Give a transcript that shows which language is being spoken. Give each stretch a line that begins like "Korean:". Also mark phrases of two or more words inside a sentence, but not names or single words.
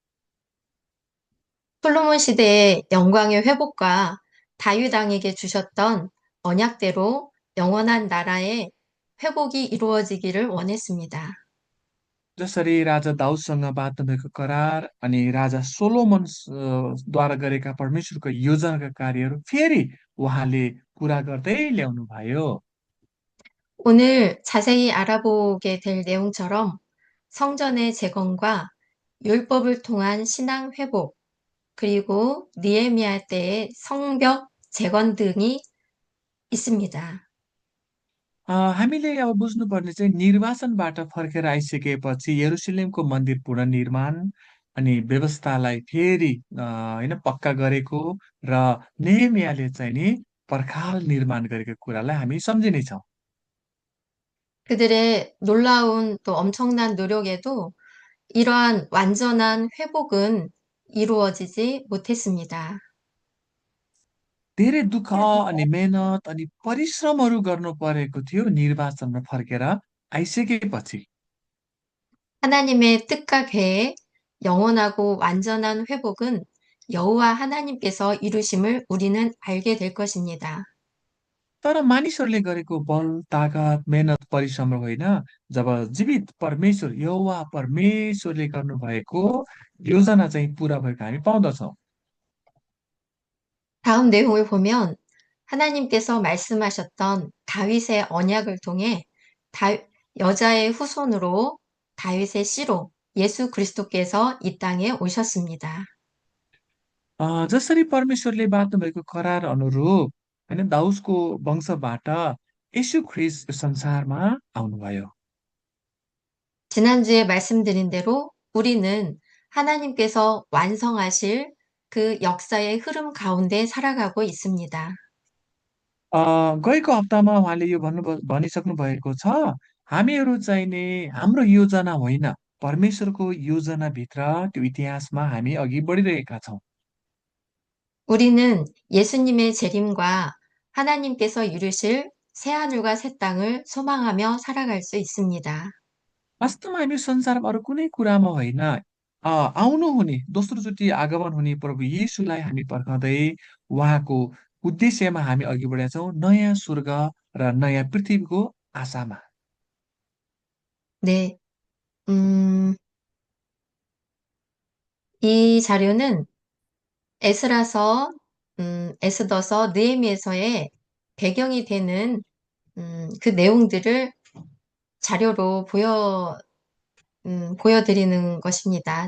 Korean: 솔로몬 시대의 영광의 회복과 다윗 왕에게 주셨던 언약대로 영원한 나라의 회복이 이루어지기를 원했습니다.
Nepali: जसरी राजा दाउदसँग बाँध्नुभएको करार अनि राजा सोलोमन द्वारा गरेका परमेश्वरको योजनाका कार्यहरू फेरि उहाँले पुरा गर्दै ल्याउनु भयो।
Korean: 오늘 자세히 알아보게 될 내용처럼 성전의 재건과 율법을 통한 신앙 회복, 그리고 니에미아 때의 성벽 재건 등이 있습니다.
Nepali: हामीले अब बुझ्नुपर्ने चाहिँ निर्वासनबाट फर्केर आइसकेपछि यरुसलेमको मन्दिर पुनर्निर्माण अनि व्यवस्थालाई फेरि होइन पक्का गरेको र नेहेमियाले चाहिँ नि पर्खाल निर्माण गरेको कुरालाई हामी सम्झिनेछौँ।
Korean: 그들의 놀라운 또 엄청난 노력에도 이러한 완전한 회복은 이루어지지 못했습니다.
Nepali: धेरै दुःख अनि मेहनत अनि परिश्रमहरू गर्नु परेको थियो निर्वाचनमा फर्केर आइसकेपछि।
Korean: 하나님의 뜻과 계획, 영원하고 완전한 회복은 여호와 하나님께서 이루심을 우리는 알게 될 것입니다.
Nepali: तर मानिसहरूले गरेको बल ताकत मेहनत परिश्रम होइन, जब जीवित परमेश्वर यहोवा परमेश्वरले गर्नुभएको योजना चाहिँ पुरा भएको हामी पाउँदछौँ।
Korean: 다음 내용을 보면 하나님께서 말씀하셨던 다윗의 언약을 통해 다- 여자의 후손으로 다윗의 씨로 예수 그리스도께서 이 땅에 오셨습니다.
Nepali: जसरी परमेश्वरले बाँध्नुभएको करार अनुरूप होइन दाउसको वंशबाट यीशु ख्रिस्ट यो संसारमा आउनुभयो।
Korean: 지난주에 말씀드린 대로 우리는 하나님께서 완성하실 그 역사의 흐름 가운데 살아가고 있습니다.
Nepali: गएको हप्तामा उहाँले यो भनिसक्नु भएको छ, हामीहरू चाहिँ नि हाम्रो योजना होइन, परमेश्वरको योजनाभित्र त्यो इतिहासमा हामी अघि बढिरहेका छौँ।
Korean: 우리는 예수님의 재림과 하나님께서 이루실 새하늘과 새 땅을 소망하며 살아갈 수 있습니다.
Nepali: वास्तवमा हामी संसारमा अरू कुनै कुरामा होइन, आउनु हुने दोस्रोचोटि आगमन हुने प्रभु येशूलाई हामी पर्खाउँदै उहाँको उद्देश्यमा हामी अघि बढेका छौँ, नयाँ स्वर्ग र नयाँ पृथ्वीको आशामा।
Korean: 네, 음, 이 자료는 에스라서, 에스더서, 느헤미야서의 배경이 되는 그 내용들을 자료로 보여드리는 것입니다.